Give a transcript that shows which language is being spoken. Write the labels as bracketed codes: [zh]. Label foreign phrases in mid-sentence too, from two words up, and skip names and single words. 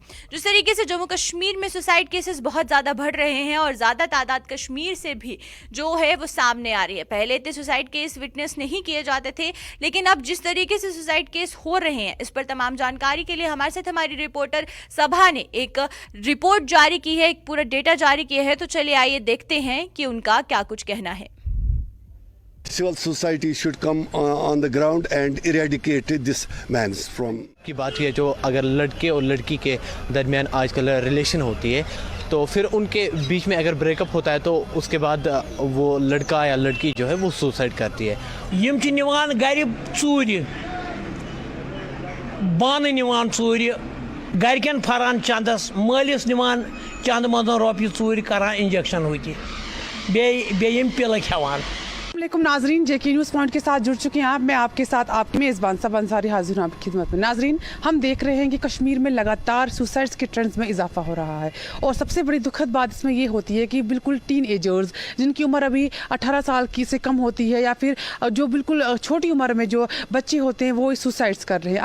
[hi] जिस तरीके से जम्मू कश्मीर में सुसाइड केसेस बहुत ज़्यादा बढ़ रहे हैं और ज़्यादा तादाद कश्मीर से भी जो है वो सामने आ रही है। पहले इतने सुसाइड केस विटनेस नहीं किए जाते थे, लेकिन अब जिस तरीके से सुसाइड केस हो रहे हैं इस पर तमाम जानकारी के लिए हमारे साथ हमारी रिपोर्टर सभा ने एक रिपोर्ट जारी की है, एक पूरा डेटा जारी किया है। तो चलिए आइए देखते हैं कि उनका क्या कुछ कहना है। [en] Civil society should come on the ground and eradicate this man from [hi] की बात है। जो अगर लड़के और लड़की के दरमियान आजकल रिलेशन होती है तो फिर उनके बीच में अगर ब्रेकअप होता है तो उसके बाद वो लड़का या लड़की जो है वो सुसाइड करती है। [ks] यम च निवान गर चूर बान निवान चूर गरकन फरान चंदस मालिस निवान चंद मद रोपये चूर करान इंजेक्शन हुई बे पिल खेवान। [hi] अस्सलामुअलैकुम नाजरीन, जेके न्यूज़ पॉइंट के साथ जुड़ चुके हैं आप। मैं आपके साथ आपकी मेज़बान सबा अंसारी हाजिर हूँ आपकी खिदमत में। नाजरीन, हम देख रहे हैं कि कश्मीर में लगातार सुसाइड्स के ट्रेंड्स में इजाफा हो रहा है और सबसे बड़ी दुखद बात इसमें ये होती है कि बिल्कुल टीन एजर्स जिनकी उम्र अभी 18 साल की से कम होती है या फिर जो बिल्कुल छोटी उम्र में जो बच्चे होते हैं वो सुसाइड्स कर रहे हैं।